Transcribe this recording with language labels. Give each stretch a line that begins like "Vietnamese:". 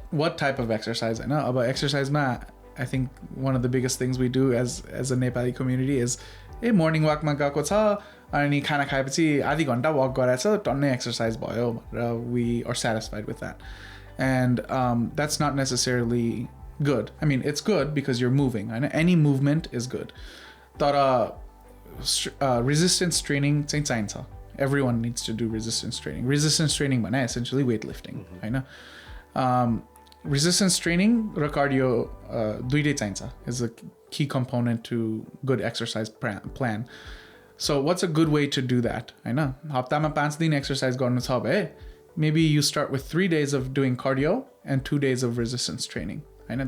English: What type of exercise,
Nepali: हैन? अब
English: exercise मा I think one of the biggest things we do as a Nepali community is morning walk मा
Nepali: गएको छ अनि खाना खाएपछि आधी घण्टा walk गराएछ, टन्नै exercise भयो भनेर
English: we are satisfied with that. And that's not necessarily good. I mean, it's good because you're moving,
Nepali: हैन?
English: Any movement is good.
Nepali: तर resistance training चाहिँ चाहिन्छ.
English: Everyone needs to do resistance training. Resistance training
Nepali: भने
English: essentially weightlifting, हैन? Resistance training
Nepali: र cardio दुईटै चाहिन्छ,
English: is a key component to good exercise plan. So what's a good way to do that,
Nepali: हैन? हप्तामा 5 दिन exercise गर्नु छ भए,
English: maybe you start with 3 days of doing cardio and 2 days of resistance training, हैन?